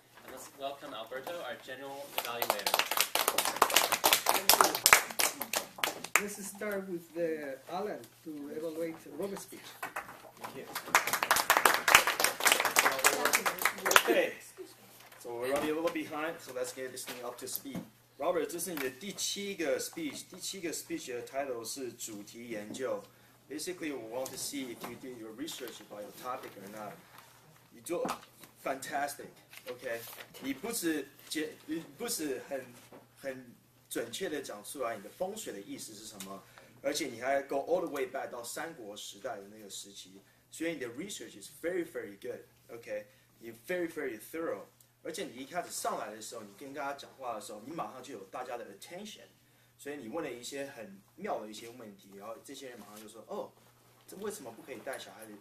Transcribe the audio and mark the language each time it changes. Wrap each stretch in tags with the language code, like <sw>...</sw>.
<en>And let's welcome Alberto, our general evaluator. Let's start with Alan to evaluate Robert's speech. Thank you. Okay, so we're running a little behind, so let's get this thing up to speed.</en> <zh>Robert, 这是你的第七个 speech 的 title 是主题研究。</zh> <en>Basically, we want to see if you did your research about your topic or not.</en> <zh>你做 fantastic, OK？你不是很准确的讲出来你的风水的意思是什么，而且你还</zh> <en>go all the way back</en> <zh>到三国时代的那个时期，所以你的</zh> <en>research is very very good,</en> <zh>OK？你</zh> <en>very very thorough。</en> <zh>而且你一开始上来的时候，你跟大家讲话的时候，你马上就有大家的 attention， 所以你问了一些很妙的一些问题，然后这些人马上就说：“哦，这为什么不可以带小孩子？</zh>